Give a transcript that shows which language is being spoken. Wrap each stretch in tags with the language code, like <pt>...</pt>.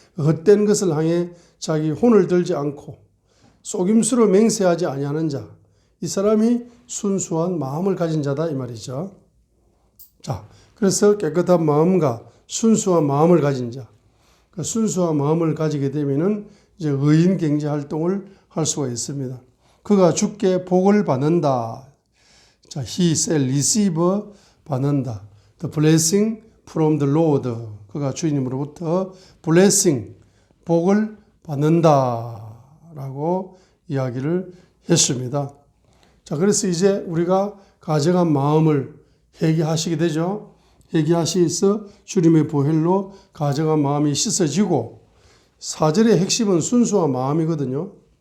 <ko>헛된 것을 향해 자기 혼을 들지 않고 속임수로 맹세하지 아니하는 자, 이 사람이 순수한 마음을 가진 자다 이 말이죠. 자, 그래서 깨끗한 마음과 순수한 마음을 가진 자, 그 순수한 마음을 가지게 되면은 이제 의인 경제 활동을 할 수가 있습니다. 그가 주께 복을 받는다.</ko> <en>자, he shall receive</en> <ko>받는다.</ko> <en>The blessing from the Lord.</en> <ko>그가 주님으로부터 blessing, 복을 받는다라고 이야기를 했습니다. 자, 그래서 이제 우리가 가정한 마음을 회개하시게 되죠. 회개하시서 주님의 보혈로 가정한 마음이 씻어지고 4절의 핵심은 순수한 마음이거든요.</ko>